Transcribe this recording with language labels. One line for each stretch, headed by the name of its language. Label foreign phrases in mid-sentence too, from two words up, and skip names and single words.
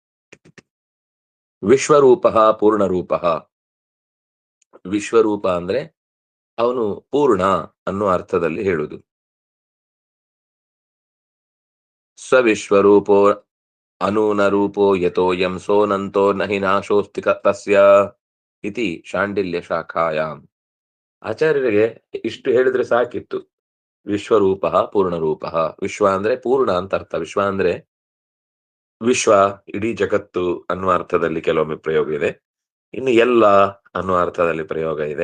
Kannada: ವಿಶ್ವರೂಪ ಪೂರ್ಣರೂಪ. ವಿಶ್ವರೂಪ ಅಂದ್ರೆ ಅವನು ಪೂರ್ಣ ಅನ್ನೋ ಅರ್ಥದಲ್ಲಿ ಹೇಳುದು.
Sanskrit: ಸ್ವವಿಶ್ವರೂಪೋ ಅನೂನ ರೂಪೋ ಯತೋಯಂ ಸೋನಂತೋ ನಹಿ ನಾಶೋಸ್ತಿ ತಸ್ಯ ಇತಿ ಶಾಂಡಿಲ್ಯ ಶಾಖಾಯಾಮ್.
Kannada: ಆಚಾರ್ಯರಿಗೆ ಇಷ್ಟು ಹೇಳಿದ್ರೆ ಸಾಕಿತ್ತು. ವಿಶ್ವರೂಪ ಪೂರ್ಣರೂಪ. ವಿಶ್ವ ಅಂದ್ರೆ ಪೂರ್ಣ ಅಂತ ಅರ್ಥ. ವಿಶ್ವ ಅಂದ್ರೆ ವಿಶ್ವ ಇಡೀ ಜಗತ್ತು ಅನ್ನುವ ಅರ್ಥದಲ್ಲಿ ಕೆಲವೊಮ್ಮೆ ಪ್ರಯೋಗ ಇದೆ, ಇನ್ನು ಎಲ್ಲ ಅನ್ನುವ ಅರ್ಥದಲ್ಲಿ ಪ್ರಯೋಗ ಇದೆ.